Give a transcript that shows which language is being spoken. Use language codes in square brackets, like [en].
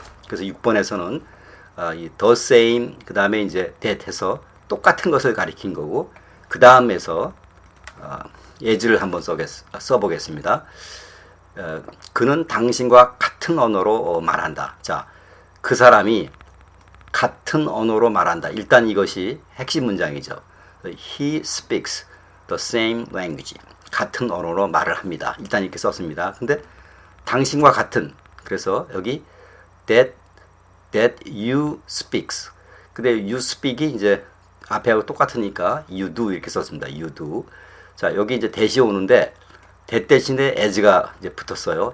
[ko] 그래서 6번에서는 이 [en] the same [ko] 그 다음에 이제 that 해서 똑같은 것을 가리킨 거고 그 다음에서 as를 한번 써보겠습니다. 그는 당신과 같은 언어로 말한다. 자, 그 사람이 같은 언어로 말한다. 일단 이것이 핵심 문장이죠. [en] He speaks the same language. [ko] 같은 언어로 말을 합니다. 일단 이렇게 썼습니다. 근데 당신과 같은, 그래서 여기 [en] that you speaks. [ko] 근데 [en] you speak [ko] 이 이제 앞에하고 똑같으니까 [en] you do [ko] 이렇게 썼습니다. [en] you do. [ko] 자, 여기 이제 that이 오는데 that 대신에 as가 이제 붙었어요.